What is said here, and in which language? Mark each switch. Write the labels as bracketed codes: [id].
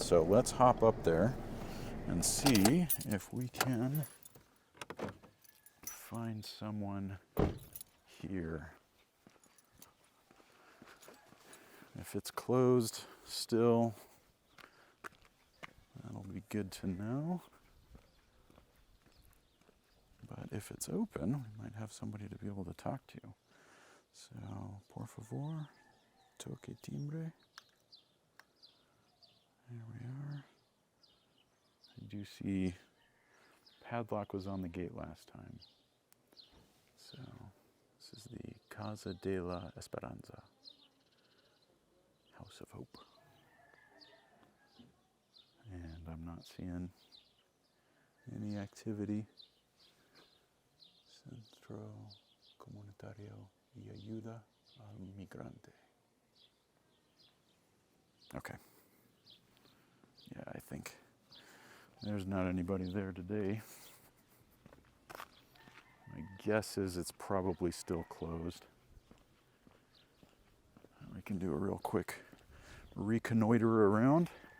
[en] So let's hop up there and see if we can find someone here. If it's closed still, that'll be good to know. But if it's open, we might have somebody to be able to talk to. So, [es] por favor, toque timbre. [en] There we are. I do see padlock was on the gate last time. So, this is the Casa de la Esperanza. House of Hope. And I'm not seeing any activity. [es] Centro Comunitario y Ayuda al Migrante. [en] Okay. Yeah, I think there's not anybody there today. My guess is it's probably still closed. We can do a real quick reconnoiter around.